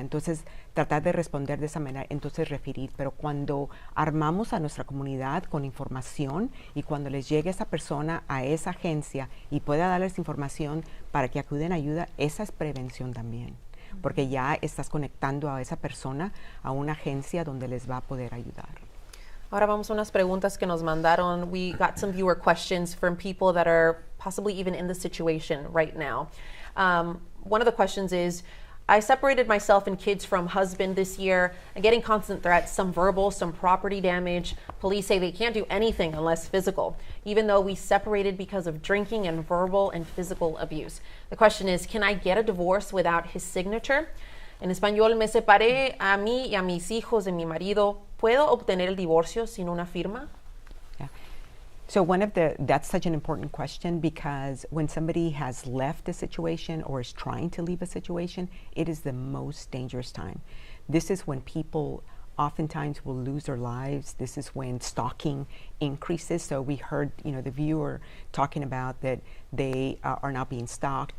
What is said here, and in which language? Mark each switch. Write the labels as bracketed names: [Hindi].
[Spanish] Entonces, tratar de responder de esa manera, entonces referir, pero cuando armamos a nuestra comunidad con información y cuando les llegue esa persona a esa agencia y pueda darles información para que acuden a ayuda, esa es prevención también, porque ya estás conectando a esa persona a una agencia donde les va a poder ayudar. Ahora vamos a unas preguntas que nos mandaron. [English] We got some viewer questions from people that are possibly even in the situation right now. One of the questions is, I separated myself and kids from husband this year. I'm getting constant threats, some verbal, some property damage. Police say they can't do anything unless physical, even though we separated because of drinking and verbal and physical abuse. The question is, can I get a divorce without his signature? [Spanish] En español, me separé a mí y a mis hijos de mi marido. ¿Puedo obtener el divorcio sin una firma? [English] Yeah. So that's such an important question, because when somebody has left a situation or is trying to leave a situation, it is the most dangerous time. This is when people oftentimes will lose their lives. This is when stalking increases. So we heard, the viewer talking about that they are now being stalked.